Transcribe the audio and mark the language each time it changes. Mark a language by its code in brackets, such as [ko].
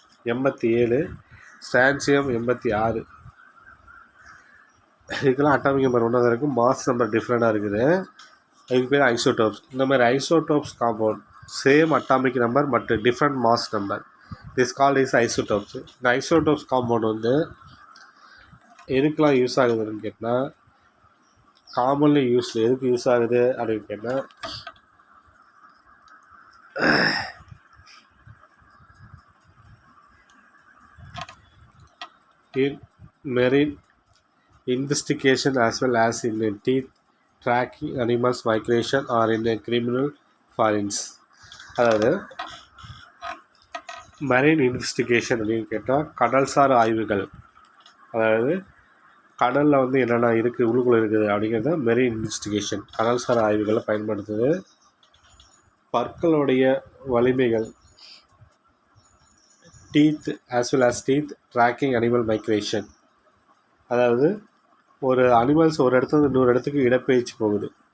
[ta] 87, strontium 86. இதுக்கெல்லாம் atomic number ஒன்றா தான் இருக்குது, மாஸ் நம்பர் டிஃப்ரெண்ட்டாக இருக்குது. இதுக்கு பேர் ஐசோடோப்ஸ். இந்த மாதிரி [en] Isotopes compound same atomic number but different mass number, this called is isotopes. [ta] இந்த ஐசோடோப்ஸ் காம்பவுண்ட் வந்து எதுக்கெலாம் யூஸ் ஆகுதுன்னு கேட்டால், காமன்லி யூஸில் எதுக்கு யூஸ் ஆகுது அப்படின்னு கேட்டால், [en] in marine investigation as well as in teeth tracking, animals migration or in a criminal forensics. [ta] அதாவது marine investigation அப்படின்னு கேட்டால் கடல்சார் ஆய்வுகள், அதாவது கடலில் வந்து என்னென்ன இருக்குது உள்ளுக்குள்ளே இருக்குது அப்படிங்கிறத மெரைன் இன்வெஸ்டிகேஷன் கடல்சார் ஆய்வுகளை பயன்படுத்துது. பற்களுடைய வலிமைகள், [en] teeth as well as teeth tracking animal migration, [ta] அதாவது ஒரு அனிமல்ஸ் ஒரு இடத்துல இன்னொரு இடத்துக்கு இடப்பெயர்ச்சி போகுது.